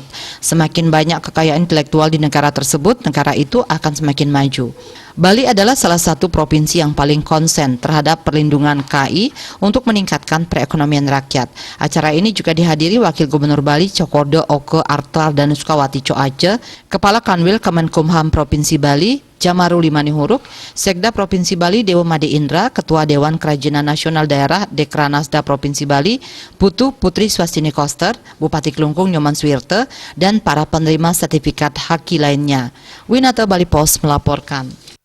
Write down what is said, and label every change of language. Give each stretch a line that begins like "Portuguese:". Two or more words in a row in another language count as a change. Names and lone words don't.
Indonesian: Semakin banyak kekayaan intelektual di negara tersebut, negara itu akan semakin maju. Bali adalah salah satu provinsi yang paling konsen terhadap perlindungan KI untuk meningkatkan perekonomian rakyat. Acara ini juga dihadiri Wakil Gubernur Bali Cokordo Oke Artal dan Sukawati Coace, Kepala Kanwil Kemenkumham Provinsi Bali Jamaruli Manihuruk, Sekda Provinsi Bali Dewa Made Indra, Ketua Dewan Kerajinan Nasional Daerah Dekranasda Provinsi Bali Putu Putri Swastini Koster, Bupati Kelungkung Nyoman Swirte, dan para penerima sertifikat haki lainnya. Winata Bali Post melaporkan.